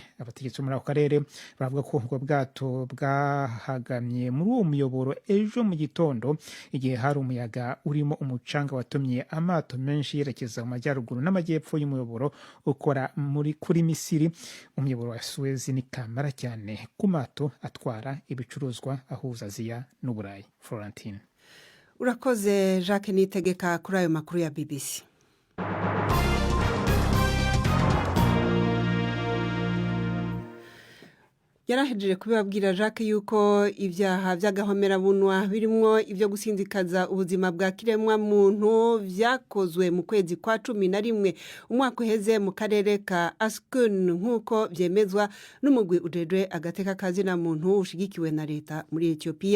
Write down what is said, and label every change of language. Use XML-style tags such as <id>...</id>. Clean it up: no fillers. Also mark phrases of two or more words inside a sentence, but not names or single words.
<rw>Abategetsi muri ako karere baravuga ko ubwo bwato bwahagamye muri uwo muyoboro ejo mu gitondo igihe hari umuyaga urimo umucanga watumye amato menshi yerekeza mu majyaruguru n'amajyepfo y'umuyoboro ukora kuri Misiri. Umuyoboro wa Suez ni kamara cyane ku mato atwara ibicuruzwa ahuza Aziya n'Uburayi. Florentine.</rw> <rn>Urakoze Jacques Nitegeka kuri ayo makuru ya BBC. Yarahejeje kubibabwira Jacques yuko ibyaha by'agahomerabunwa birimwo ibyo gusinzikaza ubuzima bwa kiremwa muntu vyakozwe mu kwezi kwa 11 umwaka uheze mu karere ka Askun nk'uko byemezwa n'umugwi ujejwe agateka kazi na muntu ushigikiwe na leta muri Ethiopia.</rn>